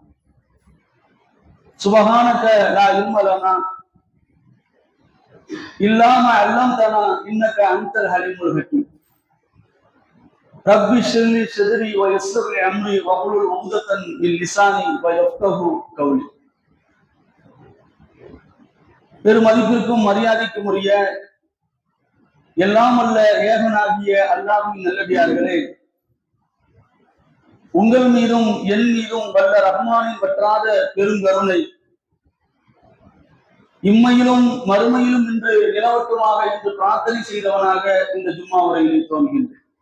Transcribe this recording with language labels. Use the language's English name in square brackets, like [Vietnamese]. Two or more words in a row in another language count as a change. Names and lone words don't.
[Arabic] سبحانك لا علم لنا إلا ما علمتنا إنك أنت الحليم الحكيم ربي اشرح لي صدري ويسر لي أمري واحلل عقدة من لساني ويفقهوا قولي [Tamil] பெருமதிப்பிற்கும் மரியாதைக்கும் உரிய எல்லாம் அல்ல ஏகனாகிய அல்லாஹ்வின் நல்லடியார்களே, உங்கள் மீதும் என் மீதும் வல்ல ரஹ்மானின் வற்றாத பெருங்கருணை இம்மையிலும் மறுமையிலும் இன்று நிலவட்டுமாக என்று பிரார்த்தனை செய்தவனாக இந்த ஜும்மா உரையினை துவங்குகின்றேன்.